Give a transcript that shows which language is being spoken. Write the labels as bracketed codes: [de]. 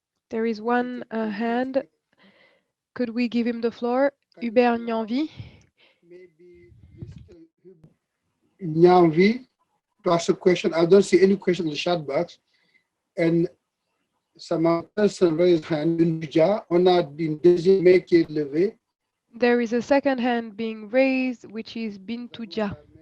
[en] There is one hand. Could we give him the floor? Hubert Nyanvi. Maybe Mr. Nyanvi to ask a question. I don't see any question in the chat box. And some person raised hand. [fr] On a une deuxième main qui est levée. [en] There is a second hand being raised, which is Bintuja.